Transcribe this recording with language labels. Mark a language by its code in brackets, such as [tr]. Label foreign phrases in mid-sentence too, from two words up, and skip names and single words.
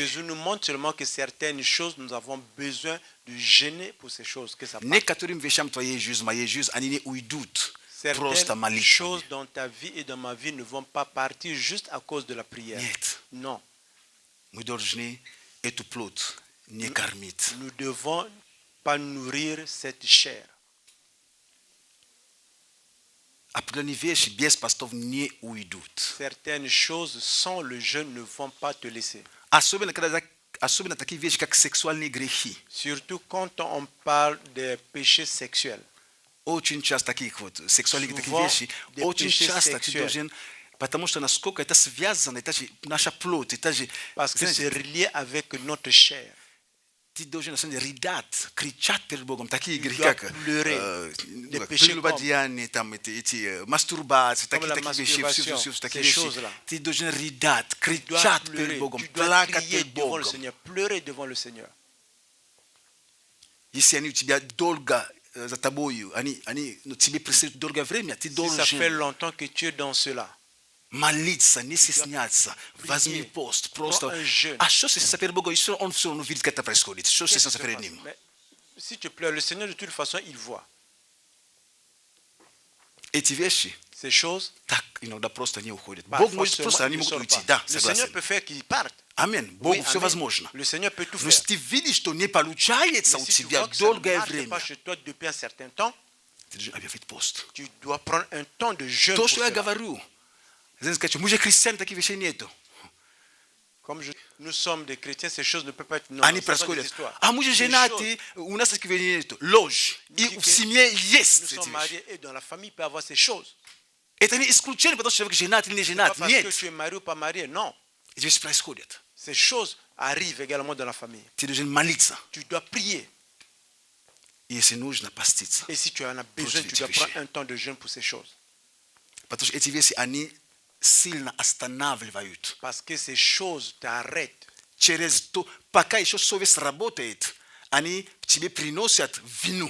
[fr] Jésus nous montre seulement que certaines choses, nous avons besoin de gêner pour ces choses, que ça passe. [ru] Некоторым вещам твоей жизни, моей жизни, они не уйдут. Просто [fr] Certaines [ru] молитвами. [fr] choses dans ta vie et dans ma vie ne vont pas partir juste à cause de la prière. [ru] Нет. [fr] Non, [ru] Мы должны эту плоть не кормить. [fr] nous devons pas nourrir cette chair. [ru] Определенные вещи без постов не уйдут. [fr] Certaines choses sans le jeûne ne vont pas te laisser. [ru] Особенно такие вещи, как сексуальные грехи. [fr] Surtout quand on parle des péchés sexuels. [ru] Очень часто таких вот сексуальных таких [fr] Souvent, [ru] вещей, [fr] des [ru] очень [fr] péchés [ru] часто ты [fr] sexuels. [ru] должен, потому что насколько это связано, это же наша плоть, это же, [fr] Parce que c'est [ru] знаете, [fr] relié avec notre chair. [ru] ты должен на самом деле рыдать, кричать перед Богом, такие грехи, [fr] dois [ru] как [fr] pleurer. Des péchés [ru] прелюбодеяние, там эти мастурбации, [fr] Comme la [ru] такие вещи, [fr] masturbation, [ru] все такие [fr] ces [ru] вещи. [fr] choses-là. [ru] Ты должен рыдать, [fr] Tu dois [ru] кричать [fr] pleurer, [ru] перед Богом, [fr] tu dois [ru] плакать [fr] crier [ru] перед [fr] devant le [ru] Богом. [fr] Seigneur, pleurer devant le Seigneur. [ru] Если они у тебя долго за тобою, они тебе преследуют долгое время, ты [fr] Si ça fait [ru] должен [fr] longtemps que tu es dans cela, [ru] молиться, не стесняться, [fr] prier. [ru] возьми пост, просто. [fr] Prends un jeûne. [ru] А что если перед Богом, если он все равно видит, как это происходит? Что [fr] qu'est-ce [ru] если [fr] qui se [ru] перед [fr] passe? [ru] ним? [fr] Mais si tu pleures, le Seigneur de toute façon, il voit. [ru] Эти вещи [fr] Ces choses, [ru] так иногда просто не уходит. [fr] par [ru] Бог [fr] force [ru] может просто, они [fr] ne [ru] могут [fr] sortent [ru] уйти. [fr] pas. [ru] Да, [fr] Le Seigneur [ru] согласен. [fr] peut faire qu'ils partent. [ru] Амен. [fr] Oui, [ru] Богу все [fr] amen. [ru] возможно. [fr] Le Seigneur peut tout [ru] Но [fr] faire. [ru] если ты видишь, что не получается [fr] Mais [ru] у [fr] si tu [ru] тебя [fr] vois que ça ne [ru] долгое [fr] marche [ru] время, [fr] pas chez toi depuis un certain temps, [ru] ты должен объявить пост. [fr] tu dois prendre un temps de jeûne [ru] То, [fr] pour [ru] что я [fr] cela. [ru] говорю, знаете, сказать, что мы же христиане, таких вещей нету. [fr] Comme nous sommes des chrétiens, ces choses ne peuvent pas être non, [ru] Они [fr] ce sont des [ru] происходят. [fr] histoires. [ru] А мы же [fr] Ces [ru] женаты, у нас таких вещей нету. Ложь. И [fr] Dit [ru] в [fr] que [ru] семье [fr] Nous [ru] есть эти [fr] sommes [ru] вещи. [fr] mariés et dans la famille il peut y avoir ces choses. [ru] Это не исключение, потому что человек женат или не [fr] Pas [ru] женат. [fr] parce que [ru] Нет. [fr] tu es marié ou pas marié, non. [ru] Эти вещи происходят. [fr] Ces choses arrivent également dans la famille. [ru] Ты должен молиться. [fr] Tu dois prier. [ru] И если нужно, поститься. [fr] Et si tu en as besoin, tu dois prendre un temps de jeûne pour ces choses. [ru] Потому что эти вещи, они сильно останавливают. [fr] Parce que ces choses t'arrêtent. [ru] Через то, пока еще совесть работает, они тебе приносят вину.